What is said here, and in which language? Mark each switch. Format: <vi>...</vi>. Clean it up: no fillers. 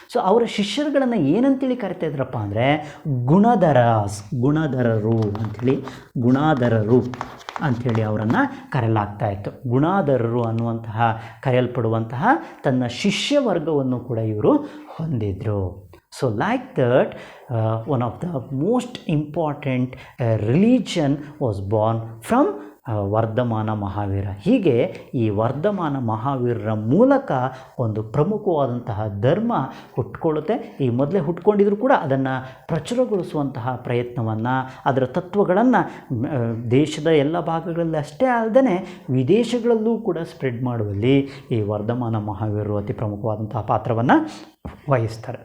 <kn>So ಅವರ ಶಿಷ್ಯರುಗಳನ್ನು ಏನಂತೇಳಿ ಕರಿತಾ ಇದ್ರಪ್ಪ ಅಂದರೆ ಗುಣಧರರು ಅಂಥೇಳಿ, ಗುಣಾಧರರು ಅಂಥೇಳಿ ಅವರನ್ನು ಕರೆಯಲಾಗ್ತಾ ಇತ್ತು. ಗುಣಾಧರರು ಅನ್ನುವಂತಹ ಕರೆಯಲ್ಪಡುವಂತಹ ತನ್ನ ಶಿಷ್ಯ ವರ್ಗವನ್ನು ಕೂಡ ಇವರು ಹೊಂದಿದ್ರು.</kn> <en>So like that, one of the most important religion was born from Vardhamana Mahavira.</en> <kn>ಹೀಗೆ ಈ ವರ್ಧಮಾನ ಮಹಾವೀರರ ಮೂಲಕ ಒಂದು ಪ್ರಮುಖವಾದಂತಹ ಧರ್ಮ ಹುಟ್ಕೊಳ್ಳುತ್ತೆ. ಈ ಮೊದಲೇ ಹುಟ್ಕೊಂಡಿದ್ರು ಕೂಡ ಅದನ್ನು ಪ್ರಚುರಗೊಳಿಸುವಂತಹ ಪ್ರಯತ್ನವನ್ನು, ಅದರ ತತ್ವಗಳನ್ನು ದೇಶದ ಎಲ್ಲ ಭಾಗಗಳಲ್ಲಿ ಅಷ್ಟೇ ಅಲ್ಲದೆ ವಿದೇಶಗಳಲ್ಲೂ ಕೂಡ ಸ್ಪ್ರೆಡ್ ಮಾಡುವಲ್ಲಿ ಈ ವರ್ಧಮಾನ ಮಹಾವೀರರು ಅತಿ ಪ್ರಮುಖವಾದಂತಹ ಪಾತ್ರವನ್ನು ವಹಿಸ್ತಾರೆ.</kn>